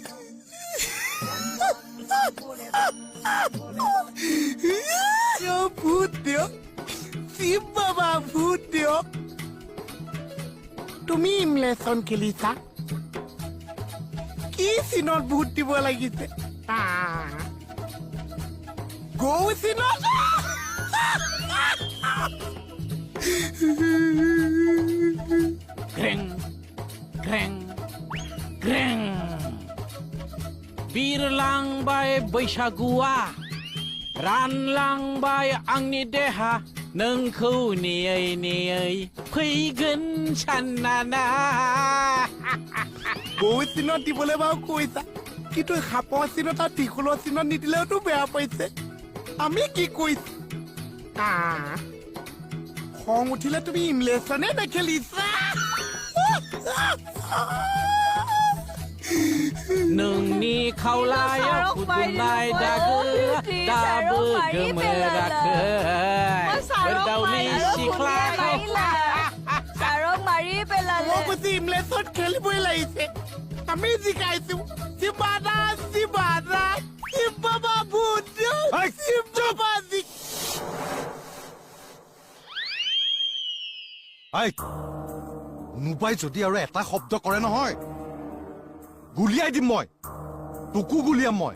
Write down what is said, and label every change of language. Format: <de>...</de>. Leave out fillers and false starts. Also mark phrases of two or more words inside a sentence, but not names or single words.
<as>ভূত দিয়ক শিৱ বাবা ভূত দিয়ক তুমি ইমলেশ্যন খেলিছা কি চিনত ভূত দিব লাগিছে গৌ চিনত</as> <brx>ग्रें बिरलां बाय बैसागुवा रानलांबाय आंनि देहा नोंखौ नेयै नेयै फैगोन सानना</brx> <as>বৌ চিনত দিবলৈ বাৰু কৈছা কিন্তু সাপৰ চিনত আৰু ত্ৰিশূলৰ চিনত নিদিলেওতো বেয়া পাইছে আমি কি কৈছো খং উঠিলে তুমি ইমলেছনে নেখেলিছা</as> <brx>नोंनि खावलायाव फुदुंनाय दागो दाबो गोमोराखै दाउनि सिख्लाखौ</brx> <as>ছাৰক মাৰি পেলালে মই কৈছো ইমলেছত খেলিবই লাগিছে আমি জিকাইছো চিবাদা চিবাদা চিবাবা ভূত চিবাবা আই কোনোবাই যদি আৰু এটা শব্দ কৰে নহয় গুলিয়াই দিম মই তোকো গুলিয়াম মই</as>